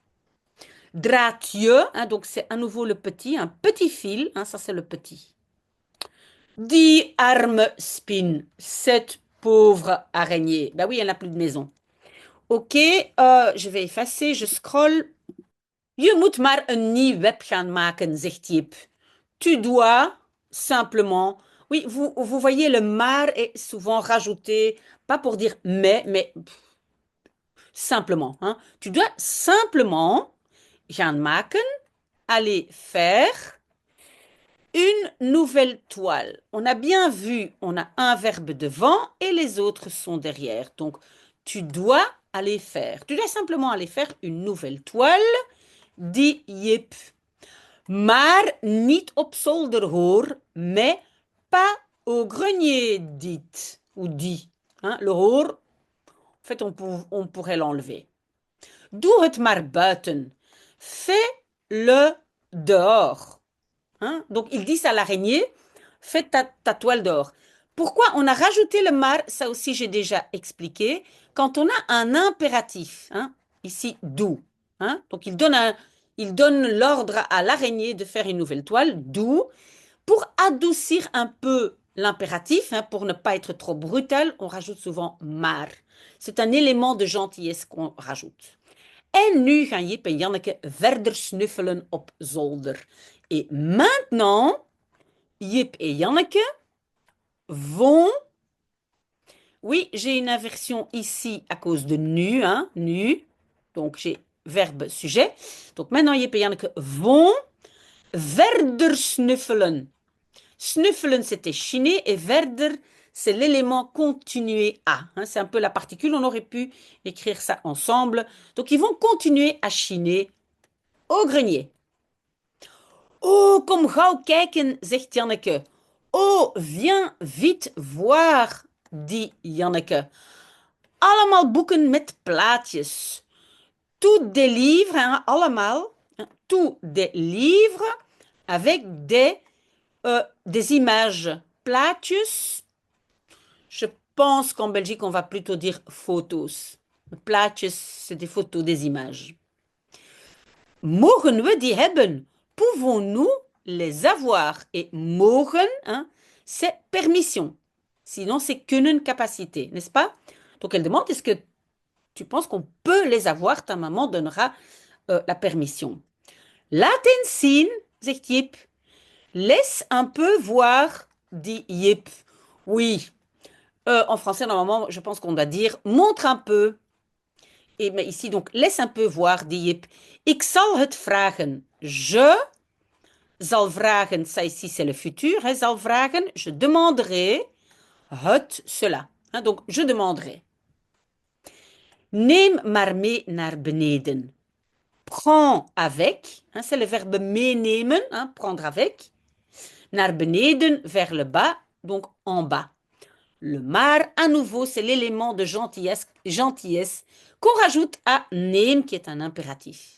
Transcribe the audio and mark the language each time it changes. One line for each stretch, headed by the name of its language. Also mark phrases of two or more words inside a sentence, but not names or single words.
French: Draadje, hein, donc c'est à nouveau le petit, un petit fil, hein, ça c'est le petit.
Dutch: Die arme spin,
French: cette pauvre araignée. Ben oui, elle n'a plus de maison. Ok, je vais effacer, je scroll.
Dutch: Je moet maar een nieuw web gaan maken, zegt Jip.
French: Tu dois simplement. Oui, vous voyez, le maar est souvent rajouté, pas pour dire mais simplement. Hein. Tu dois simplement
Dutch: gaan maken,
French: aller faire une nouvelle toile. On a bien vu, on a un verbe devant et les autres sont derrière. Donc, tu dois aller faire. Tu dois simplement aller faire une nouvelle toile, dit Jip.
Dutch: Maar niet op zolder hoor,
French: mais pas au grenier, dit. Ou dit. Hein, le hoor, en fait, on pourrait l'enlever.
Dutch: Doe het maar buiten.
French: Fais-le dehors. Hein? Donc, ils disent à l'araignée, fais ta toile dehors. Pourquoi on a rajouté le mar? Ça aussi, j'ai déjà expliqué. Quand on a un impératif, hein, ici, doux. Hein? Donc, il donne l'ordre à l'araignée de faire une nouvelle toile, doux. Pour adoucir un peu l'impératif, hein, pour ne pas être trop brutal, on rajoute souvent maar. C'est un élément de gentillesse qu'on rajoute.
Dutch: En nu gaan Jip en Janneke verder snuffelen op zolder.
French: Et maintenant, Jip et Janneke vont Oui, j'ai une inversion ici à cause de nu, hein, nu. Donc j'ai verbe sujet. Donc maintenant, Jip et Janneke vont
Dutch: verder snuffelen.
French: Snuffelen, c'était chiner et verder, c'est l'élément continuer à, hein. C'est un peu la particule, on aurait pu écrire ça ensemble. Donc ils vont continuer à chiner au grenier.
Dutch: Oh, kom gauw kijken, zegt Janneke.
French: Oh, viens vite voir, dit Janneke.
Dutch: Allemaal boeken met plaatjes.
French: Tous des livres, hein, allemaal, hein, tous des livres avec des images. Plaatjes, je pense qu'en Belgique, on va plutôt dire photos. Plaatjes, c'est des photos, des images.
Dutch: Mogen we die hebben?
French: Pouvons-nous les avoir? Et mogen, hein, c'est permission. Sinon, c'est kunnen capacité, n'est-ce pas? Donc, elle demande, est-ce que tu penses qu'on peut les avoir? Ta maman donnera la permission.
Dutch: Laat eens zien, zegt Jip.
French: Laisse un peu voir, dit Jip. Oui, en français, normalement, je pense qu'on doit dire montre un peu. Et mais ici, donc, laisse un peu voir, dit Jip.
Dutch: Ik zal het vragen. Je zal vragen,
French: ça ici, c'est le futur. Hein,
Dutch: zal vragen,
French: je demanderai het, cela. Hein, donc, je demanderai.
Dutch: Neem maar mee naar beneden.
French: Prends avec, hein, c'est le verbe meenemen, hein, prendre avec.
Dutch: Naar beneden,
French: vers le bas, donc en bas. Le maar, à nouveau, c'est l'élément de gentillesse qu'on rajoute à neem, qui est un impératif.